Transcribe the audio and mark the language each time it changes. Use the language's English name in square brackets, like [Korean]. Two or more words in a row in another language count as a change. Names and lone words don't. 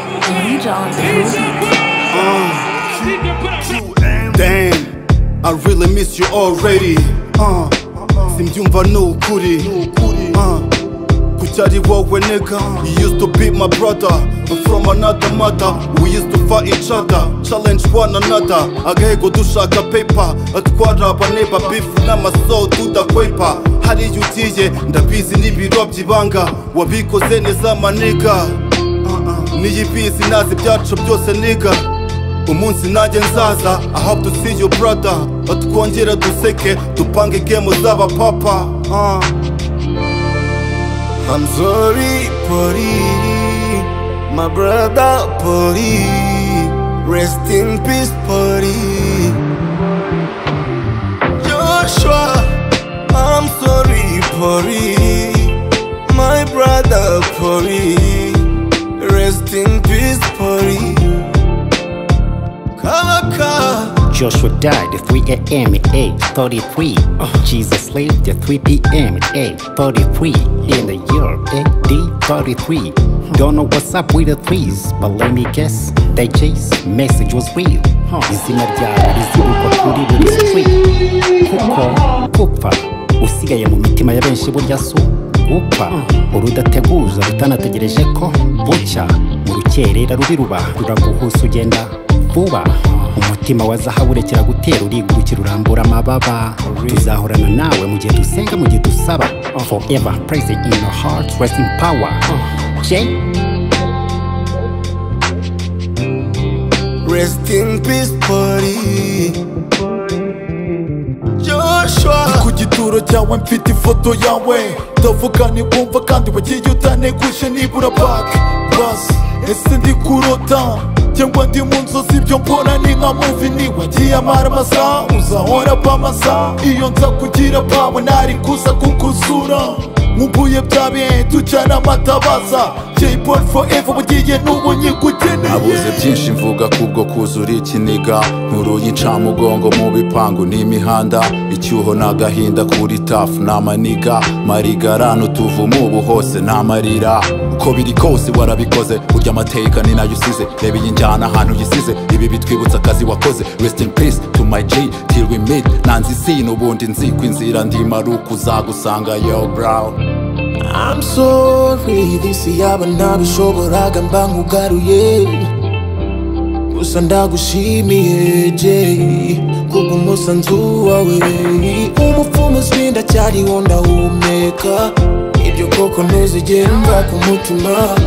[English] Lead on. Uh, damn, I really miss you already. [Kinyarwanda] Uh, simbyumva ni ukuri. Uh, kuki ari wowe nigga? [English] You used to be my brother, but from another mother. We used to fight each other, challenge one another. [Kinyarwanda] Agahego dushaka paper, atwara abaneba beef n'amaso tudakwepa. Hariya ugiye, ndabizi n'ibiro by'ibanga. Wabikoze neza, maniga. Niyi bizi nazi ibyacu byose, niga. Umunsi nanjye nzaza, [English] I hope to see you, brother. [Kinyarwanda] Twongere duseke, dupange game z'aba papa. Uh. [English] I'm sorry, Pori, my brother, Pori. Rest in peace, Pori. Joshua, I'm sorry, Pori, my brother, Pori. Rest in peace, Pori. Kawaka. Joshua died at three A M at age thirty-three. Jesus lived at three P M at eight thirty-three in the year A D thirty-three. Don't know what's up with the threes, but let me guess, they chase message was real. [Kinyarwanda] Izina ryawe rizibukwa kuri buri street. Kuko gupfa usigaye mu mitima ya benshi burya si gupfa. Urudateguza rutanategereje ko bucya. Mu rukerera rubi ruba ruraguhusa ugenda vuba. Umutima wa zahabu urekera gutera, urigurukira, urambura amababa. Tuzahorana nawe mu gihe dusenga, mu gihe dusaba. [English] Forever praise in your heart, rest in power. Jay. Rest in peace, Pori. Joshua. [Kinyarwanda] Ku gituro cyawe mfite ifoto yawe. Ndavuga ntiwumva kandi wagiye utaneguje nibura back. Bus, ese ndi kurota? Cyangwa ndi mu nzozi, ibyo mbona ni nka movie, ni wagiye amara amasaha, uzahora pa amasaha. Iyo nza kugira pawe nari kuza kukuzura. Nkumbuye bya bihe tujyana amatabaza. Jay Paul forever, mugiye n'ubu nyigukeneye. Nabuze byinshi mvuga kubwo kuzura ikiniga. Nkuru y'incamugongo mu bipangu n'imihanda. Icyuho n'agahinda kuri tafu n'amaniga. Marigara n'utuvumo ubu hose n'amarira. Uko biri kose warabikoze, burya amateka ni nayo usize. Reba iyi njyana ahantu uyisize, ibi bitwibutsa akazi wakoze. [English] Rest in peace to my G, till we meet. [Kinyarwanda] Nanze isi n'ubundi nzi ko inzira ndimo ari ukuzagusanga, [English] yo bro. I'm sorry, this [Kinyarwanda] yaba ntabishoboraga mba nkugaruye. Gusa ndagushimiye, Jay, kubw'umusanzu wawe. Umupfumu uzwi ndacyariho ndahumeka. Ibyo koko ntuzigera mva ku mutima.